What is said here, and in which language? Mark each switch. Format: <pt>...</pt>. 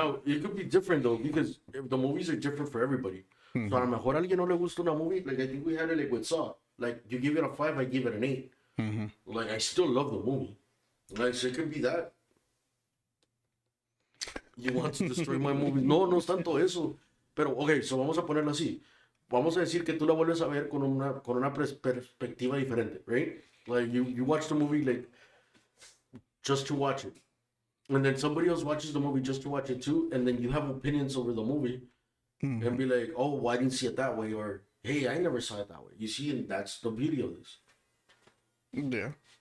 <en>Now, it could be different though, because the movies are different for everybody.</en> <es>So a lo mejor a alguien no le gusta una</es> <en>movie, like I think we had it like with Saw. Like, you give it a 5, I give it an 8. Like, I still love the movie. Like, so it could be that. You want to destroy my movie.</en> <es>No es tanto eso. Pero,</es> <en>okay,</en> <es>so vamos a ponerlo así. Vamos a decir que tú la vuelves a ver con una perspectiva diferente,</es> <en>right? Like, you watch the movie, like, just to watch it. And then somebody else watches the movie just to watch it too, and then you have opinions over the movie. and be like, oh, well, I didn't see it that way, or hey, I never saw it that way. You see, and that's the beauty of this. Yeah.</en>